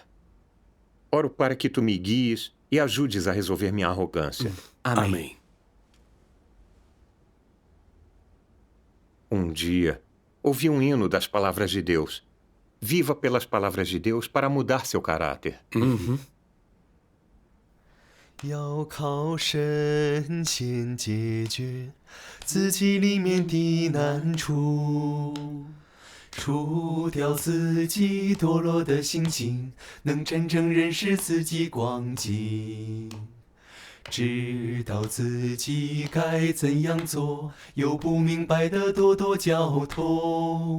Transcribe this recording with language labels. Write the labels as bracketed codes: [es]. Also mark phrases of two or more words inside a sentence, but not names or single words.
[pt] Oro para que tu me guies e ajudes a resolver minha arrogância. Amém. Um dia, ouvi um hino das palavras de Deus. Viva pelas palavras de Deus para mudar seu caráter. [zh] 要靠神先解决自己里面的难处，除掉自己堕落的心情，能真正认识自己光景，知道自己该怎样做，有不明白的多多交通。